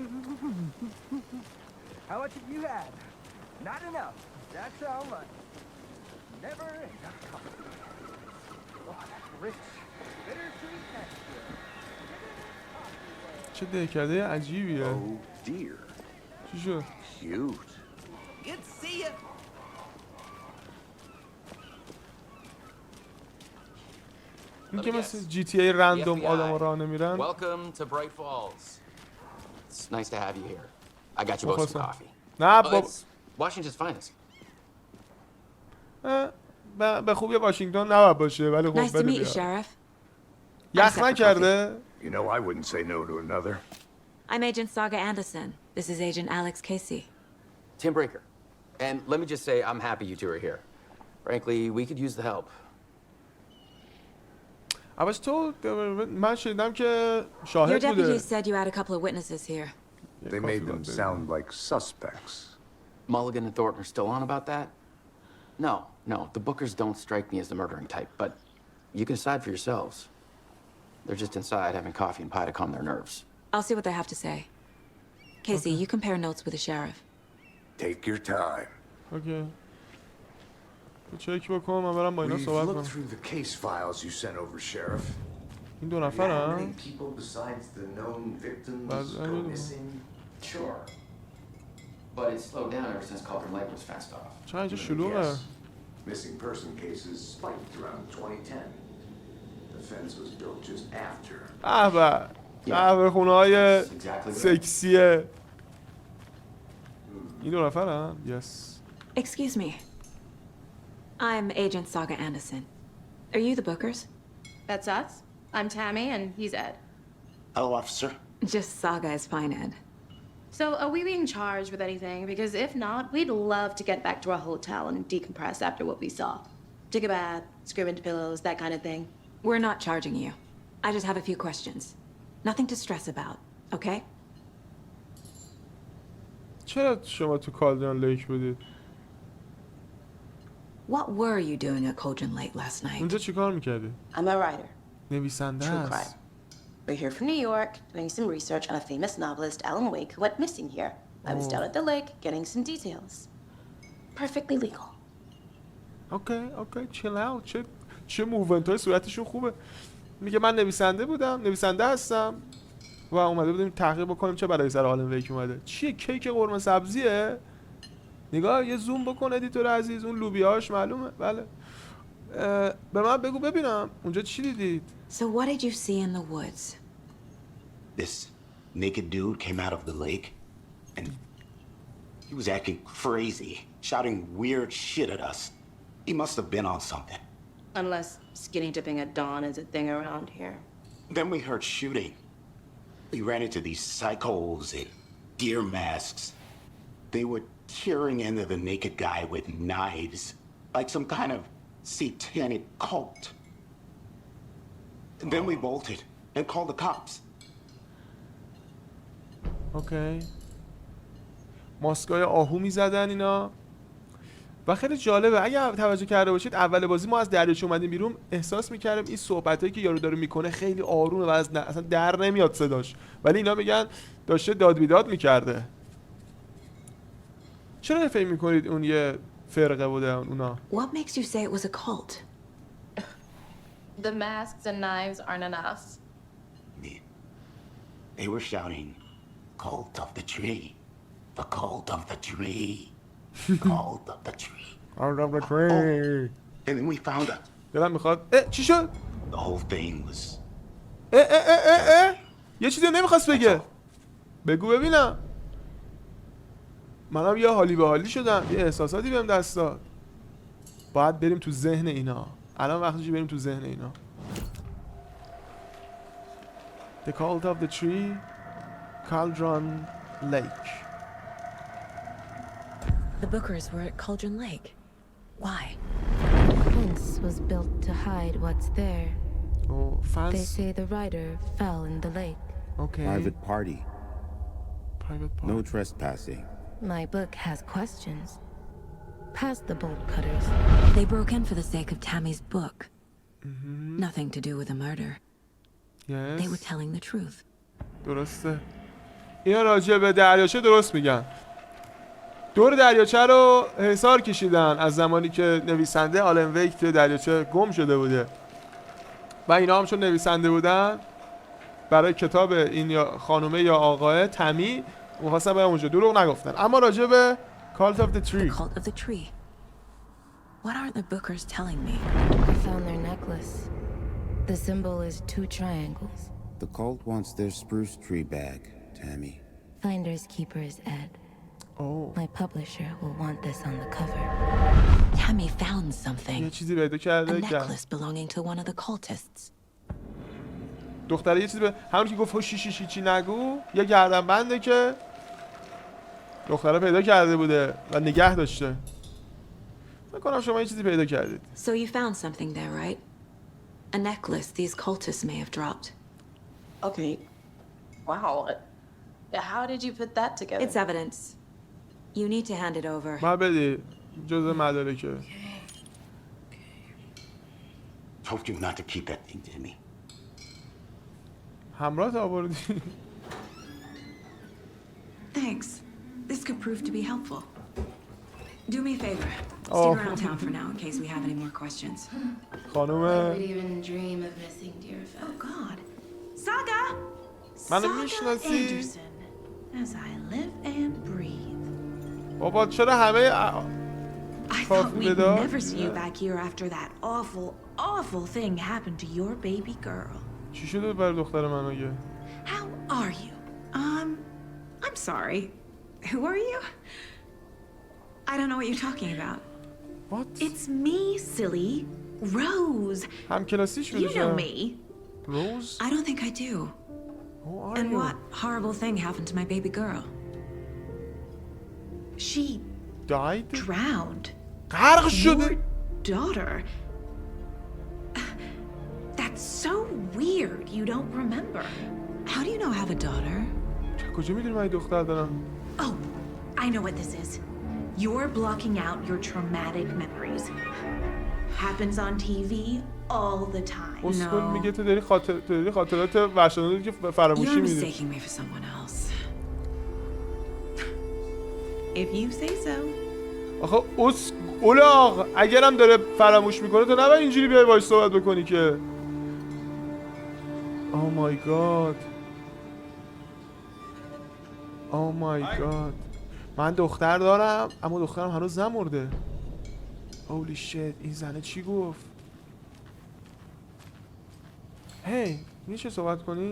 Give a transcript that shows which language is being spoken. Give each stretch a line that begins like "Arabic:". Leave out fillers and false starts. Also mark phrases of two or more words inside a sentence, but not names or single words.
Persian: چه دهکده عجیبیه. چی شد؟ این که مثل جی تی ای رندوم آدم راه نمیرن.
English: Welcome to Bright Falls. It's nice to have you here. I got you both some coffee.
Persian: نه بابا.
English: Washington's finest.
Persian: به خوبی واشنگتن نباید باشه ولی خب
English: Nice to meet you, Sheriff.
Persian: یخ نکرده؟
English: You know I wouldn't say no to another. I'm Agent Saga Anderson. This is Agent Alex Casey. Tim Breaker. And let me just say I'm happy you two are here. Frankly, we could use the help. I was told
Persian: من شنیدم که شاهد
English: Your
Persian: بوده.
English: deputies said you had a couple of witnesses here. They made them sound like suspects. Mulligan and Thornton are still on about that? No, the Bookers don't strike me as the murdering type, but you can decide for yourselves. They're just inside having coffee and pie to calm their nerves. I'll see what they have to say. Casey, you compare notes with the sheriff. Take your time. Okay.
Persian: چک بکن من برم با اینا صحبت کنم.
English: We've looked through the case files you sent over, Sheriff.
Persian: این دو نفرن؟
English: Many people besides the known victims go missing. Sure. But it's slowed down ever since Cauldron Lake was fenced off.
Persian: چرا اینجا شلوغه؟
English: Missing person cases spiked around 2010. The fence was built just after.
Persian: به خونه‌های سکسیه. این دو نفرن؟ Yes.
English: Excuse me. I'm Agent Saga Anderson. Are you the Bookers? That's us. I'm Tammy and he's Ed. Hello, officer. Just Saga is fine, Ed. So, are we being charged with anything? Because if not, we'd love to get back to our hotel and decompress after what we saw. Take a bath, scream into pillows, that kind of thing. We're not charging you. I just have a few questions. Nothing to stress about, okay?
Persian: چرا شما تو کالدرون لیک بودید؟
English: What were you doing at Cauldron Lake last night?
Persian: اونجا چیکار میکردی؟
English: I'm a writer.
Persian: نویسنده
English: True
Persian: است.
English: crime. We're here from New York, doing some research on a famous novelist, Alan Wake, who went missing here. I was down at the lake, getting some details. Perfectly legal. اوکی chill out.
Persian: چه موومنت های صورتشون خوبه. میگه من نویسنده هستم و اومده بودیم تحقیق بکنیم چه بلایی سر آلن ویک اومده. چیه کیک قرمه سبزیه؟ نگاه یه زوم بکن ادیتور عزیز، اون لوبیاش معلومه. بله. به من بگو ببینم اونجا چی دیدید؟
English: So what did you see in the woods? This naked dude came out of the lake and he was acting crazy, shouting weird shit at us. He must have been on something. Unless skinny dipping at dawn is a thing around here. Then we heard shooting. We ran into these psychos in deer masks. They were tearing into the naked guy with knives, like some kind of satanic cult. And then we bolted and called the cops.
Persian: اوکی. ماسکای آهو میزدن اینا و خیلی جالبه. اگه توجه کرده باشید اول بازی ما از دریاچه اومدیم بیرون احساس میکردیم این صحبتایی که یارو داره میکنه خیلی آرومه و اصلا در نمیاد صداش، ولی اینا میگن داشته داد بیداد میکرده. چرا فکر میکنید اون یه فرقه بوده اونا؟
English: What makes you say it was a cult? The masks and knives aren't enough. They were shouting, "Cult of the tree, the cult of the tree, cult of the tree." Cult of the tree. And then we found out.
Persian: دلم میخواد. چی شد؟ The whole thing was. یه چیزی نمیخواست بگه. بگو ببینم. منم یه حالی به حالی شدم، یه احساساتی بهم دست داد. باید بریم تو ذهن اینا. الان وقتشه بریم تو ذهن اینا.
English: The cult of the tree, Cauldron Lake. The Bookers were at Cauldron Lake. Why? The fence was built to hide what's there. Oh, fence. They say the rider fell in the lake. Okay. Private party. Private party. No trespassing. My book has questions. Past the bolt cutters. They broke in for the sake of Tammy's book. Nothing to do with a murder. Yes. They were telling the truth.
Persian: درسته. اینا راجع به دریاچه درست میگن. دور دریاچه رو حصار کشیدن از زمانی که نویسنده آلن ویک توی دریاچه گم شده بوده. و اینا هم چون نویسنده بودن برای کتاب این یا خانومه یا آقای تمی می‌خواستن برای اونجا دروغ نگفتن. اما راجع به Cult of the Tree.
English: The Cult of the Tree. What are the Bookers telling me? I found their necklace. The symbol is 2 triangles. The cult wants their spruce tree back, Tammy. Finders keepers, Ed. Oh. My publisher will want this on the cover. Tammy found something.
Persian: یه چیزی پیدا کرده.
English: A necklace belonging to one of the cultists.
Persian: دختره یه چیزی به همون که گفت شیشی چی نگو، یه گردنبنده که دختره پیدا کرده بوده و نگه داشته. فکر کنم شما یه چیزی پیدا کردید.
English: So you found something there, right? A necklace these cultists may have dropped. Okay. Wow. How did you put that together? It's evidence. You need to hand it over.
Persian: ما بدی جزء مدارکه.
English: Told you not to keep that thing, Timmy.
Persian: همراه آوردی.
English: Thanks. This could prove to be helpful. Do me a favor. Stick around town for now in case we have any more questions.
Persian: خانم.
English: I would even dream of missing dear friends. Oh God. Saga!
Persian: منو Saga میشناسی؟
English: Anderson. As I live and breathe.
Persian: بابا چرا همه
English: I thought we'd never see you back here after that awful thing happened to your baby girl.
Persian: چی شده برای دختر من اگه؟
English: How are you? I'm sorry. Who are you? I don't know what you're talking about. What? It's me, silly. Rose.
Persian: هم کلاسیش بودی
English: You know me. Rose? I don't think I do. Who are And you? what horrible thing happened to my baby girl? She died? drowned.
Persian: غرق شده.
English: Your daughter. That's so weird. You don't remember. How do you know I have a daughter?
Persian: کجا میدونی من دختر دارم؟
English: Oh, I know what this is. You're blocking out your traumatic memories. Happens on TV all the time.
Persian: اسکول میگه تو داری خاطرات وحشتناکی که فراموشی
English: You're
Persian: میدی.
English: mistaking me for someone else. If you say so.
Persian: آخه اولاغ اگرم داره فراموش میکنه تو نباید اینجوری بیای باهاش صحبت بکنی که.
English: Oh my god. Oh my god.
Persian: من دختر دارم اما دخترم هنوز نمرده.
English: Holy shit.
Persian: این زنه چی گفت؟ هی میشه صحبت کنیم؟